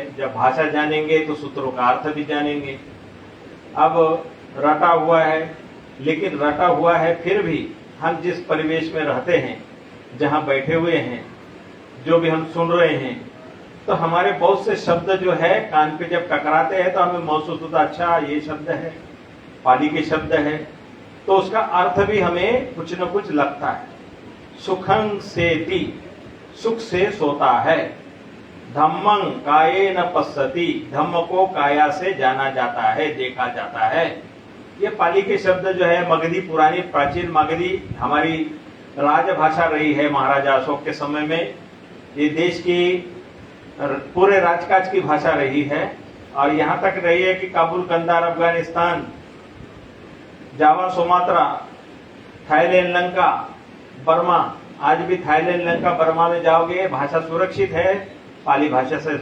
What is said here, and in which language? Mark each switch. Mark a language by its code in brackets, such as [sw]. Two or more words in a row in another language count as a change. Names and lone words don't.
[hi] जब भाषा जानेंगे तो सूत्रों का अर्थ भी जानेंगे। अब रटा हुआ है, लेकिन रटा हुआ है फिर भी हम जिस परिवेश में रहते हैं, जहां बैठे हुए हैं, जो भी हम सुन रहे हैं, तो हमारे बहुत से शब्द जो है कान पे जब टकराते हैं तो हमें महसूस होता, अच्छा ये शब्द है, पाली के शब्द है, तो उसका अर्थ भी हमें कुछ न कुछ लगता है। [pi] सुखं सेति, [hi] सुख से सोता है। [pi] धम्मं काये न पश्यति, [hi] धम्म को काया से जाना जाता है, देखा जाता है। ये पाली के शब्द जो है मगधी, पुरानी प्राचीन मगधी हमारी राजभाषा रही है महाराजा अशोक के समय में। ये देश की पूरे राजकाज की भाषा रही है, और यहाँ तक रही है कि काबुल, कंधार, अफगानिस्तान, जावा, सुमात्रा, थाईलैंड, लंका, बर्मा, आज भी थाईलैंड, लंका, बर्मा में जाओगे भाषा सुरक्षित है, पाली भाषा से।